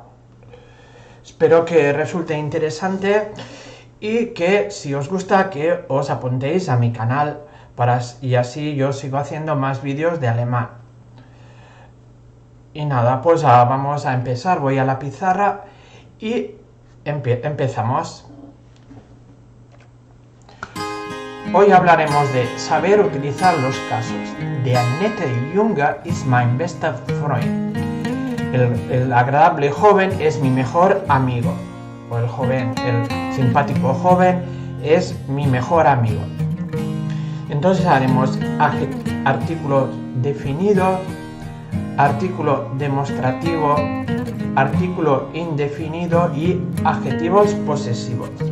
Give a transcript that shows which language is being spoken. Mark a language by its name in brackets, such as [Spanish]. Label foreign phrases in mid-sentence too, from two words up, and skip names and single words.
[Spanish] Espero que resulte interesante y que si os gusta que os apuntéis a mi canal y así yo sigo haciendo más vídeos de alemán. Y nada, pues vamos a empezar. Voy a la pizarra y empezamos. Hoy hablaremos de saber utilizar los casos. [German] Der nette Junge ist mein bester Freund. [Spanish] El agradable joven es mi mejor amigo. O el simpático joven es mi mejor amigo. Entonces haremos artículo definido, artículo demostrativo, artículo indefinido y adjetivos posesivos.